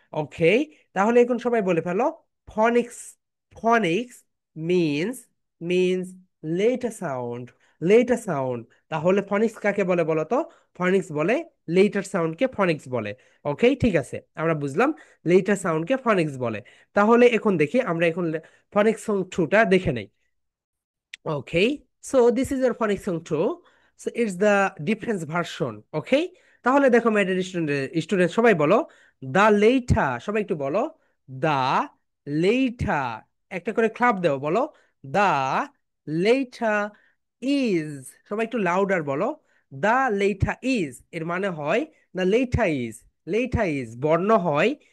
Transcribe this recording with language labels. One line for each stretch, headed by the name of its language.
Bangla: ওকে, তাহলে এখন সবাই বলে ফেলো, ফনিক্স, ফনিক্স means, means letter sound, letter sound. তাহলে ফনিক্স কাকে বলে বলো তো? ফনিক্স বলে লেটার সাউন্ডকে ফনিক্স বলে। ওকে, ঠিক আছে, আমরা বুঝলাম লেটার সাউন্ডকে ফনিক্স বলে। তাহলে এখন দেখি আমরা এখন ফনিক্স সং টুটা দেখে নেই।
English: Okay, so this is your phonics song too. So it's the difference version.
Bangla: Okay, তাহলে দেখো মেয়েদের স্টুডেন্ট, স্টুডেন্ট সবাই বলো দা লেইঠা, সবাই একটু বলো দা লেইঠা, একটা করে ক্লাপ দাও, বলো
English: The লেইঠা is.
Bangla: সবাই একটু লাউডার বলো,
English: The লেইঠা is.
Bangla: এর মানে হয় দা লেইঠা ইজ, লেইঠা ইজ বর্ণ হয়।